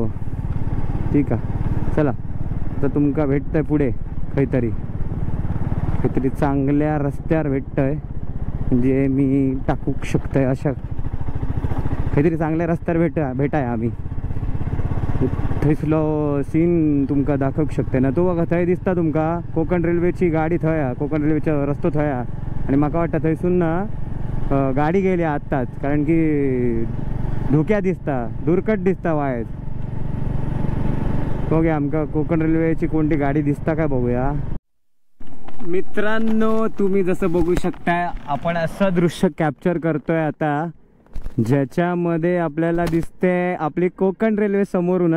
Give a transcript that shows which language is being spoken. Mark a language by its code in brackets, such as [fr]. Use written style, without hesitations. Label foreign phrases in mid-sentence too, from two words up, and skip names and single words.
[mr] ठीक आहे, चला आता तुमका भेटतंय पुढे काहीतरी चांगल्या रस्त्यावर भेटतंय, म्हणजे मी टाकू शकतोय अशा काहीतरी चांगल्या रस्त्यावर भेटाय आम्ही. [kok] थंयसलो सीन तुमकां दाखवूंक शकता ना. तो बघा थंय दिसता तुमकां कोकण रेल्वेची गाडी थंय हा, कोकण रेल्वेचो रस्तो थंय हा. आणि म्हाका वाटतं थंयसून ना गाडी गेली आत्ताच, कारण की धुक्या दिसता, दुर्कट दिसता वायज. बघूया आमकां कोकण रेल्वेची कोणती गाडी दिसता काय बघूया. [mr] मित्रांनो तुम्ही जसं बघू शकताय आपण असं दृश्य कॅप्चर करतोय आता ज्याच्यामध्ये आपल्याला दिसते आपली कोकण रेल्वे समोरूनच.